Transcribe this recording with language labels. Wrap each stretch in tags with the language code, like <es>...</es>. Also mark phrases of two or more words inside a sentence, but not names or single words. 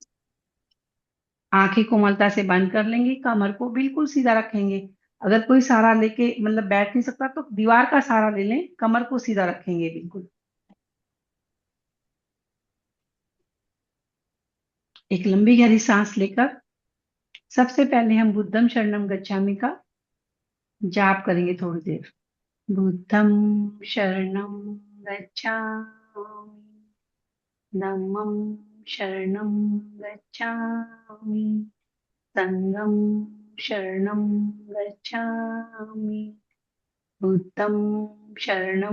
<hi>आंखें कोमलता से बंद कर लेंगे, कमर को बिल्कुल सीधा रखेंगे। अगर कोई सहारा लेके मतलब बैठ नहीं सकता तो दीवार का सहारा ले लें, कमर को सीधा रखेंगे बिल्कुल। एक लंबी गहरी सांस लेकर सबसे पहले हम</hi> <pi>बुद्धम शरणम गच्छामि</pi> <hi>का जाप करेंगे थोड़ी देर।</hi> <pi>बुद्धं शरणं गच्छामि, धम्मं शरणं गच्छामि, संघं शरणं गच्छामि, बुद्धं शरणं</pi>